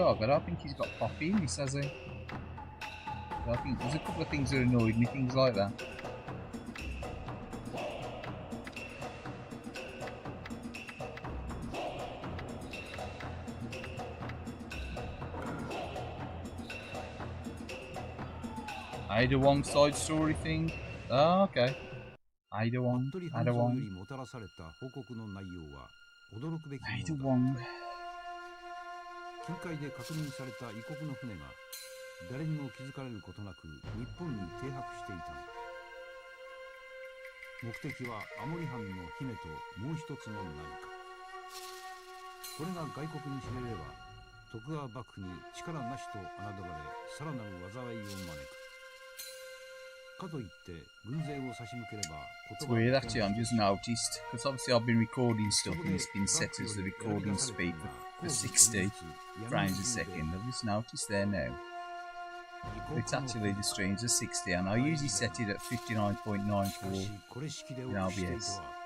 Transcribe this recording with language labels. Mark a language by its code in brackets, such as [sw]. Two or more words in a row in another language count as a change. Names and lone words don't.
[en] I don't think he's got Poppy in this, has he? I think there's a couple of things that annoyed me, things like that. Ada Wong side story thing. Oh, okay. Ada Wong. Ada Wong. Ada Wong. [ja] 近海で確認された異国の船が誰にも気づかれることなく日本に停泊していたのだ。目的はアモリ藩の姫ともう一つの何か。これが外国に知れれば徳川幕府に力なしと侮られさらなる災いを招く。かといって軍勢を差し向ければ [en] It's weird actually, I've just noticed, because obviously I've been recording stuff and it's been set as the recording speed for 60 frames a second. I've just noticed there now. It's actually the streams are 60 and I usually set it at 59.94 in OBS.